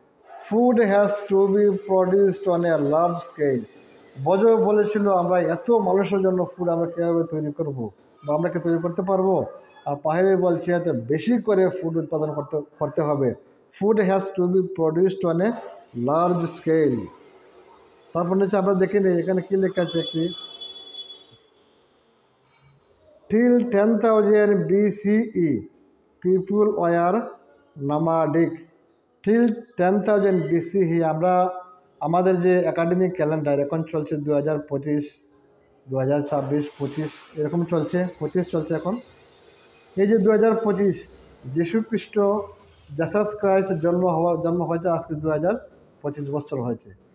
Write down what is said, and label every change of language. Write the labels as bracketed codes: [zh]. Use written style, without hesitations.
[en] food has to be produced on a large scale, [bn] বজয় বলেছিল আমরা এত মানুষের জন্য ফুড আমরা কীভাবে তৈরি করব বা আমরা কি তৈরি করতে পারবো। আর পাহাড়ে বলছে এত বেশি করে ফুড উৎপাদন করতে হবে। [en] Food has to be produced on a large scale. [bn] তারপর নিচে আমরা দেখে নিই এখানে কী লেখা আছে একটি। [en] Till 10,000 BCE, people were nomadic. Till 10,000 BCE, [bn] আমরা আমাদের যে একাডেমিক ক্যালেন্ডার এখন চলছে 2025, 2026, 25 এরকম চলছে, 25 চলছে এখন। এই যে 2025 যীশুখ্রিস্ট জেসাস ক্রাইস্ট জন্ম হয়েছে আজকে 2025 বছর হয়েছে।